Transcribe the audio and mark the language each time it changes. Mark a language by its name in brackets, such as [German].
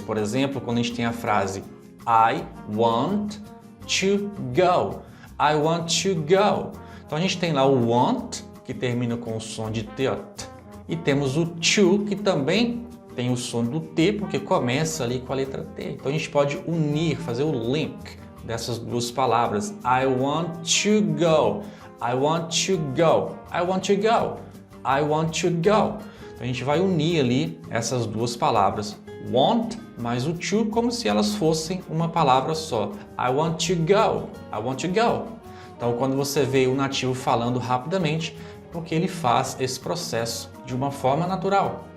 [Portuguese] Por exemplo, quando a gente tem a frase [English] I want to go, I want to go. [Portuguese] Então a gente tem lá o want, que termina com o som de T, e temos o to, que também tem o som do T, porque começa ali com a letra T. Então a gente pode unir, fazer o link dessas duas palavras. [English] I want to go, I want to go, I want to go, I want to go. [Portuguese] Então a gente vai unir ali essas duas palavras, want mais o to, como se elas fossem uma palavra só. [English] I want to go, I want to go. [Portuguese] Então quando você vê o nativo falando rapidamente, é porque ele faz esse processo de uma forma natural.